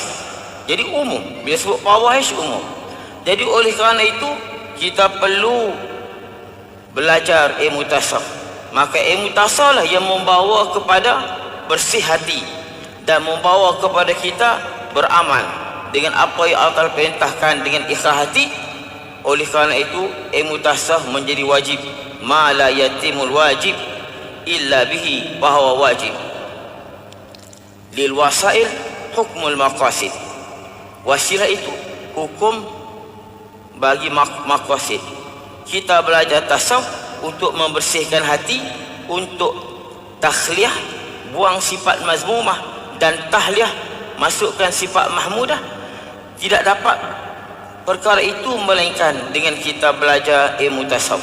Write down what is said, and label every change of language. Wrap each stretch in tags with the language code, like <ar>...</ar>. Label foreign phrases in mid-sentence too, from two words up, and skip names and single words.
<ms>Jadi umum, bila sebut fawahish umum. Jadi oleh kerana itu kita perlu belajar ilmu tasawuf. Maka ilmu tasawuf lah yang membawa kepada bersih hati dan membawa kepada kita beramal dengan apa yang Allah perintahkan dengan ikhlas hati. Oleh kerana itu ilmu tasawuf menjadi wajib.</ms> <ar>ما لا يتم الواجب إلا به bahwa wajib. للوسائل حكم المقاصد.</ar> <ms>Wasilah itu hukum bagi maqasid. Kita belajar tasawuf untuk membersihkan hati, untuk takhliyah, buang sifat mazmumah, dan tahliyah, masukkan sifat mahmudah. Tidak dapat perkara itu melainkan dengan kita belajar ilmu tasawuf.</ms>